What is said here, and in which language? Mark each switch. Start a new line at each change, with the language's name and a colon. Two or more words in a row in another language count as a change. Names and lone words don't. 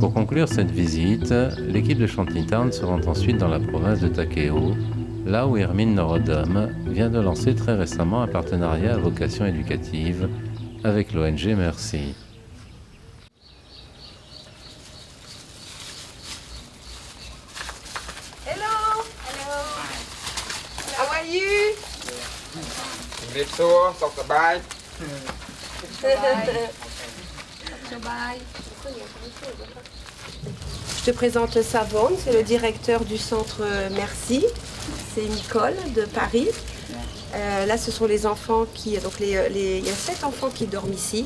French: conclure cette visite, l'équipe de Shantytown se rend ensuite dans la province de Takeo, là où Hermine Norodom vient de lancer très récemment un partenariat à vocation éducative avec l'ONG Merci.
English: Hello. Hello. How are you?
Khmer: ជំរាបសួរសុខសប្បាយ
French: Je te présente Savon, c'est le directeur du centre Merci. C'est une école de Paris. Là, ce sont les enfants qui... Donc, il y a 7 enfants qui dorment ici.